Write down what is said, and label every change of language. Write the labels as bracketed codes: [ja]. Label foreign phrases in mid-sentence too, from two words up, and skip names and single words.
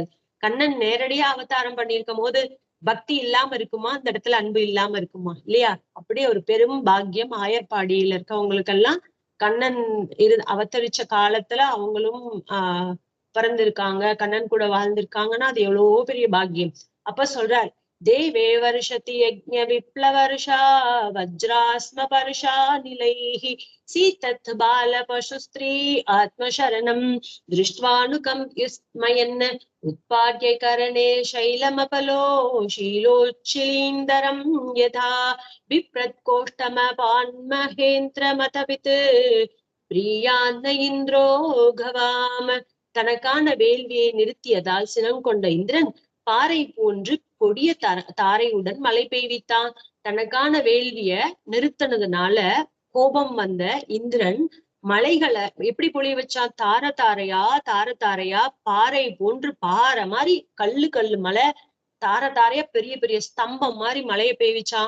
[ta] கண்ணன் நேரடியா அவதாரம் பண்ணியிருக்கும் போது பக்தி இல்லாம இருக்குமா? அந்த இடத்துல அன்பு இல்லாம இருக்குமா? இல்லையா? அப்படியே ஒரு பெரும் பாக்கியம் ஆயர்பாடியில இருக்கவங்களுக்கெல்லாம் கண்ணன் அவதரிச்ச காலத்துல அவங்களும் பிறந்திருக்காங்க, கண்ணன் கூட வாழ்ந்திருக்காங்கன்னா அது எவ்வளவோ பெரிய பாக்கியம். அப்ப சொல்றார், [sa] देवे वर्षति यज्ञ विप्लवर्षा वज्रास्म पर्षा निलैः सीतत् बाल पशु स्त्री आत्मशरणं दृष्ट्वानुकम्प्युस्मयन् उत्पाद्य करणे शैलमपलो शीलोच्चिलीन्दरं यथा बिप्रत्कोष्ठमपान्महेन्द्रमतवित् प्रियान्न इन्द्रो गवाम. [ta] தனக்கான வேள்வியை நிறுத்தியதால் சினங்கொண்ட இந்திரன் பாறை போன்று கொடிய தாரையுடன் மழை பெய்வித்தான். தனக்கான வேள்விய நிறுத்தினதுனால கோபம் வந்த இந்திரன் மலைகளை எப்படி பொழிய வச்சான்? தார தாரையா பாறை போன்று பாறை மாதிரி கல்லு மலை தாரையா பெரிய பெரிய ஸ்தம்பம் மாதிரி மலையை பெய்விச்சான்.